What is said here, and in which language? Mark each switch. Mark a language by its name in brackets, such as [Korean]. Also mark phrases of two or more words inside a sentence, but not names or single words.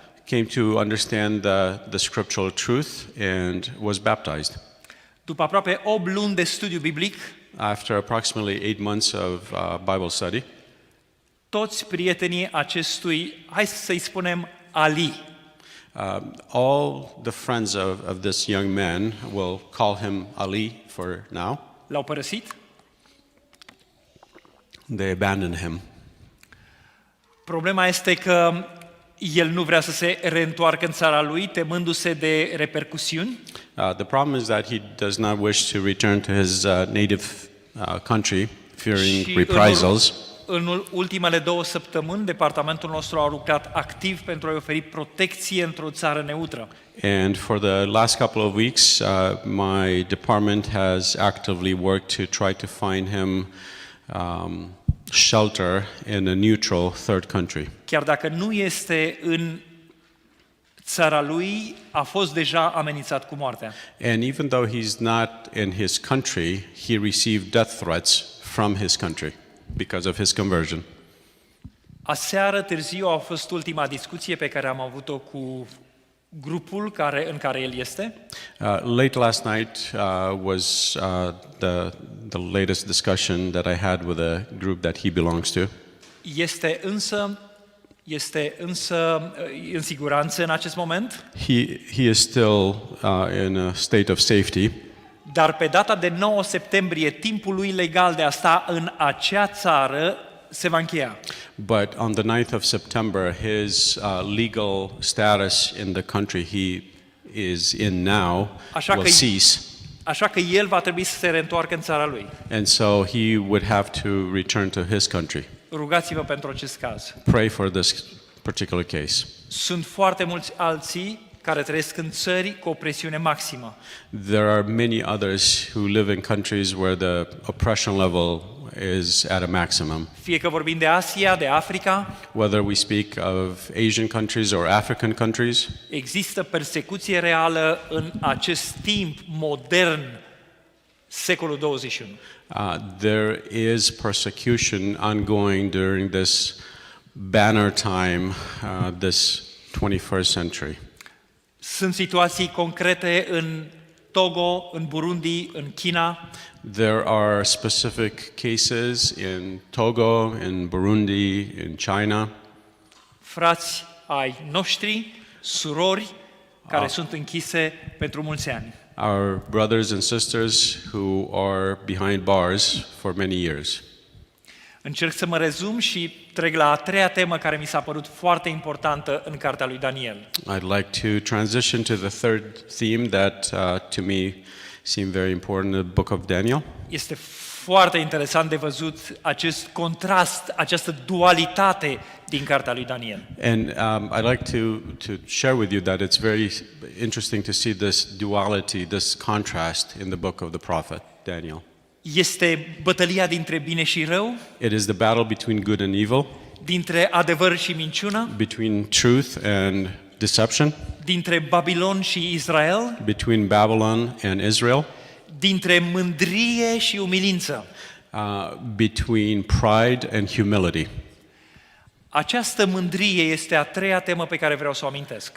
[English] came to understand the scriptural truth and was baptized. [Romanian] După aproape 8 luni de studiu biblic, [English] After approximately 8 months of Bible study, [Romanian] toți prietenii acestui, hai să-i spunem, Ali, [English] all the friends of this young man, will call him Ali for now, [Romanian] l-au părăsit. [English] they abandoned him. [Romanian] Problema este că el nu vrea să se reîntoarcă în țara lui, temându-se de repercusiuni. [English] The problem is that he does not wish to return to his native country, fearing [Romanian] Și [English] reprisals. [Romanian] în ultimele 2 săptămâni, departamentul nostru a lucrat activ pentru a-i oferi protecție într-o țară neutră. [English] And for the last couple of weeks, my department has actively worked to try to find him shelter in a neutral third country. [Romanian] Chiar dacă nu este în țara lui, a fost deja amenințat cu moartea. [English] And even though he's not in his country, he received death threats from his country because of his conversion. [Romanian] Aseară târziu a fost ultima discuție pe care am avut-o cu grupul în care el este. [English] Late last night was the latest discussion that I had with a group that he belongs to. [Romanian] Este însă în siguranță în acest moment, [English] He is still in a state of safety, [Romanian] dar pe data de 9 septembrie, timpul lui legal de a sta în acea țară se va încheia. [English] but on the 9th of September, his legal status in the country he is in now [Romanian] Așa [English] will [Romanian] că- [English] cease. [Romanian] Așa că el va trebui să se reîntoarcă în țara lui. [English] And so he would have to return to his country. [Romanian] Rugați-vă pentru acest caz. [English] Pray for this particular case. [Romanian] Sunt foarte mulți alții care trăiesc în țări cu o presiune maximă. [English] There are many others who live in countries where the oppression level is at a maximum. [Romanian] Fie că vorbim de Asia, de Africa, [English] Whether we speak of Asian countries or African countries, [Romanian] există persecuție reală în acest timp modern secolul 21. [English] There is persecution ongoing during this banner time, this 21st century. [Romanian] Sunt situații concrete în Togo, în Burundi, în China, [English] There are specific cases in Togo, in Burundi, in China. [Romanian] frați ai noștri, surori, care sunt închise pentru mulți ani. [English] Our brothers and sisters who are behind bars for many years. [Romanian] Încerc să mă rezum și trec la a treia temă care mi s-a părut foarte importantă în cartea lui Daniel. [English] I'd like to transition to the third theme that to me seemed very important in the book of Daniel. [Romanian] Este foarte interesant de văzut acest contrast, această dualitate din cartea lui Daniel. [English] And I'd like to share with you that it's very interesting to see this duality, this contrast in the book of the prophet Daniel. [Romanian] Este bătălia dintre bine și rău, [English] It is the battle between good and evil, [Romanian] dintre adevăr și minciună, [English] between truth and deception, [Romanian] dintre Babilon și Israel, [English] between Babylon and Israel, [Romanian] dintre mândrie și umilință. [English] between pride and humility. [Romanian] Această mândrie este a treia temă pe care vreau să o amintesc.